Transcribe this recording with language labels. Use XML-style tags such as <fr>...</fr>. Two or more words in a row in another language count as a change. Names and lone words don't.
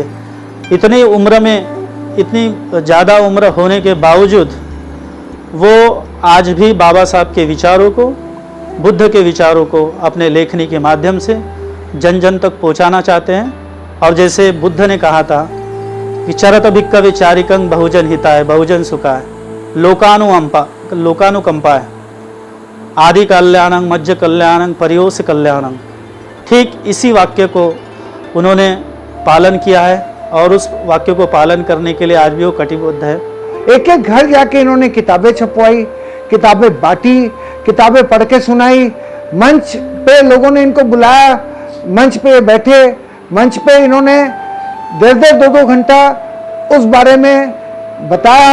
<hi>इतनी उम्र में, इतनी ज़्यादा उम्र होने के बावजूद वो आज भी बाबा साहब के विचारों को, बुद्ध के विचारों को अपने लेखनी के माध्यम से जन जन तक पहुंचाना चाहते हैं। और जैसे बुद्ध ने कहा था कि</hi> <pi>चरत भिक्खवे चारिकं बहुजन हिताय बहुजन सुखाय लोकानुकंपाय आदि कल्याणं मध्य कल्याणं परियोष कल्याणं।</pi> <hi>ठीक इसी वाक्य को उन्होंने पालन किया है और उस वाक्य को पालन करने के लिए आज भी वो कटिबद्ध है। एक एक घर जाके इन्होंने किताबें छपवाई, किताबें बांटी, किताबें पढ़ के सुनाई। मंच पे लोगों ने इनको बुलाया, मंच पे बैठे, मंच पे इन्होंने देर 2-2 घंटा उस बारे में बताया।</hi>